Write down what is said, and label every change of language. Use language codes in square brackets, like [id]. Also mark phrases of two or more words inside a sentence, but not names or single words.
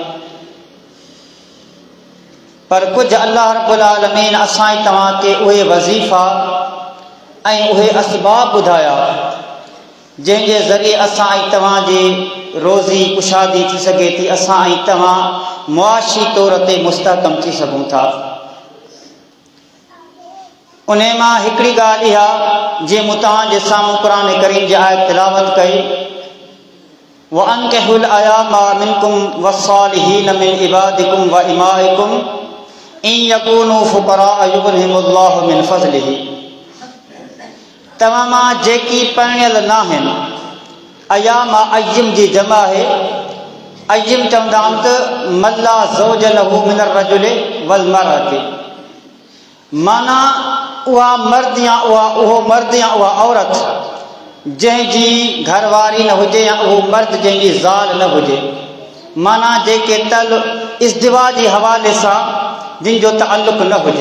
[sd] पर कुझु [ar] الله رب العالمين [sd] असां तव्हां खे उहे वज़ीफ़ा ऐं उहे असबाब ॿुधाया जंहिंजे ज़रिए असां तव्हांजी रोज़ी कुशादी थी सघे थी, असां तव्हां मुआशी तौर ते मुस्तहकम थी सघूं था। उन मां हिकिड़ी ॻाल्हि इहा, जीअं मूं तव्हांजे साम्हूं क़ुरान करीम जी आयत तिलावत कई, [ar] وأنكحوا الأيامى منكم والصالحين من عبادكم وإمائكم إن يكونوا فقراء يغنهم الله من فضله. [sd] तव्हां मां जेकी परिणियल न आहिनि, अयामा अय्यम जी जमा आहे। अय्यम चवंदा आहिनि त [ar] من لا زوج له من الرجل والمرأة, [sd] माना उहा मर्द या उहो मर्द या उहा औरत जंहिंजी घरवारी न हुजे या उहो मर्द जंहिंजी ज़ाल न हुजे, माना जेके इज़्दिवा जे हवाले सां जिन जो ताल्लुक़ न हुजे।